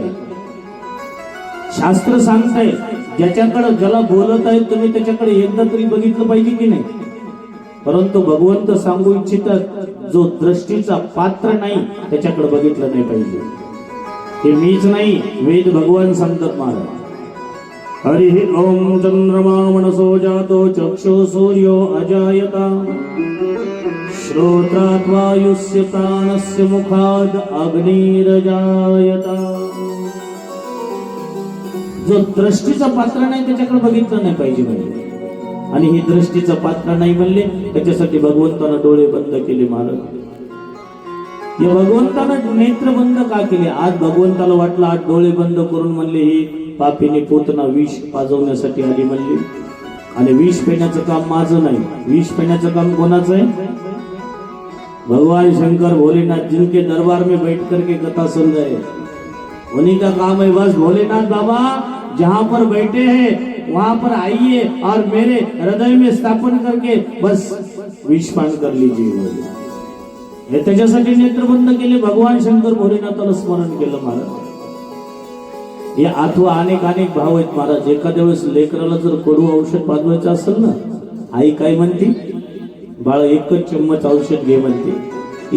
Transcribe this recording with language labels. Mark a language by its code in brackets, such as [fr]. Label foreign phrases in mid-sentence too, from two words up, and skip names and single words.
[mr] शास्त्र सांगताय ज्याच्याकडे ज्याला बोलत आहेत तुम्ही त्याच्याकडे एकदा तरी बघितलं पाहिजे की नाही? परंतु भगवंत सांगू इच्छितात जो दृष्टीचा पात्र नाही त्याच्याकडे बघितलं नाही पाहिजे. हे मीच नाही, वेद भगवान सांगतात महाराज. [sa] हरि ओम चंद्रमा मनसो जातो चक्षु सूर्यो अजायता श्रोत्रात् वायुस्य प्राणस्य मुखाद अग्निरजायता. [mr] जो दृष्टीचा पात्र नाही त्याच्याकडे बघितलं नाही पाहिजे म्हणजे, आणि ही दृष्टीचा पात्र नाही म्हणले त्याच्यासाठी भगवंतानं डोळे बंद केले महाराज. या भगवंतानं नेत्र बंद का केले? आज भगवंताला वाटलं आज डोळे बंद करून म्हणले ही पापीने पोतना विष पाजवण्यासाठी आली म्हणली, आणि विष पेण्याचं काम माझं नाही, विष पेण्याचं काम कोणाचं आहे? [hi] भगवान शंकर भोलेनाथ जिनके दरबार में बैठ करके कथा सुन रहे, उन्हीं का काम है बस। भोलेनाथ बाबा जहाँ पर बैठे हैं वहां पर आइए और मेरे हृदय में स्थापन करके बस विषपान कर लीजिए। [mr] हे त्याच्यासाठी नेत्र बंद केले, भगवान शंकर भोलेनाथाला स्मरण केलं महाराज। हे अथवा अनेक अनेक भाव आहेत महाराज। एखाद्या वेळेस लेकराला जर कडू औषध पाजवायचं असेल ना, आई काय म्हणते, बाळ एकच चम्मच औषध घे म्हणते।